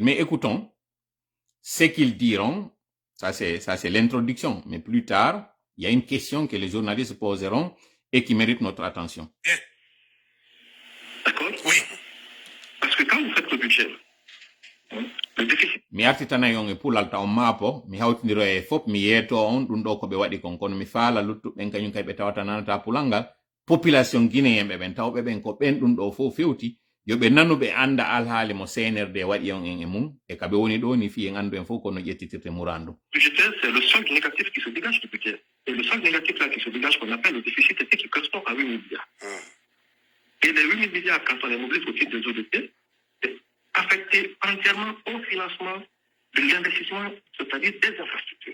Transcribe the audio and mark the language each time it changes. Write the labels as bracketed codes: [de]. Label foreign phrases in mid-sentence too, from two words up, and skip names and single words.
[fr] Mais écoutons ce qu'ils diront. Ça, c'est l'introduction. Mais plus tard, il y a une question que les journalistes poseront et qui mérite notre attention. D'accord? Oui. Parce que quand vous faites le budget, le déficit. [ff] Mi artitana yon e pulalta on mapo, mi hawtindiro e fop mi yeto on ɗum ɗo ko ɓe waɗi kon kono mi faala luttuɓen kañum kay ɓe tawata nanata pulalngal [fr] population guinéen [ff] ɓen tawɓe ɓen ko ɓen ɗum ɗo fof fewti yo ɓe nanu ɓe anda alhaali mo CNRD waɗi on en e mum e kaɓe woni ɗo ni fi en andu en fof kono ƴettitirte murandu. [fr] Budgétaire, c'est le solde négatif qui se dégage du budget. Et le solde négatif là qui se dégage, qu'on appelle le déficit, c'est qui correspond à 8 milliards. Et les 8 milliards, quand on les mobilise au titre des ODP, c'est affecté entièrement au financement de l'investissement, c'est-à-dire des infrastructures.